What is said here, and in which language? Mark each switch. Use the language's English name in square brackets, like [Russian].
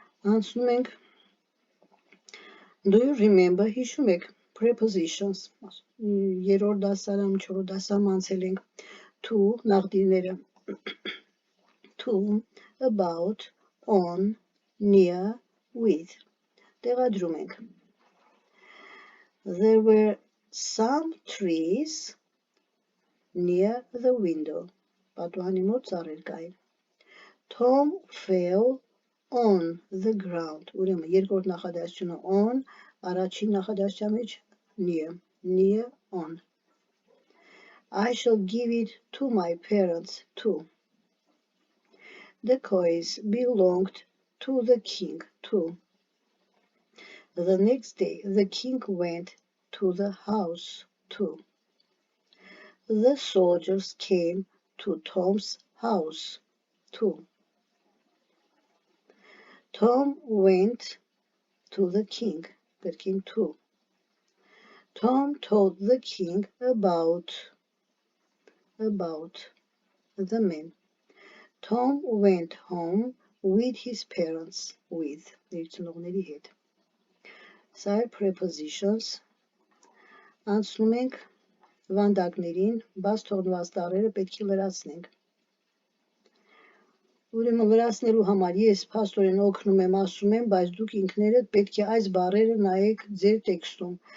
[Armenian] Անցնում ենք, [English] do you remember, [Armenian] հիշում եք, prepositions, երրորդ դասարանում, չորրորդ դասարանում անցել ենք, to, նախդիրները, to, about, on, near, with, տեղադրում ենք. [English] There were some trees near the window, [Armenian] պատուհանի մոտ ծառեր կային. [English] Tom fell on the ground, [Armenian] ուրեմն երկրորդ նախադասությունը [English] on, [Armenian] առաջին նախադասության մեջ [English] near on. I shall give it to my parents too. The coins belonged to the king too. The next day the king went to the house too. The soldiers came to Tom's house too. Tom went to the king too. Tom told the king about the men. Tom went home with his parents, with [Armenian] ծնողների հետ. Սա է prepositions. Անցնում ենք վանդակներին, բաց թողնված տառերը պետք է լրացնենք. Ուրեմն լրացնելու համար ես փաստորեն օգնում եմ, ասում եմ, բայց դուք ինքներդ պետք է այս բառերը նայեք ձեր տեքստում.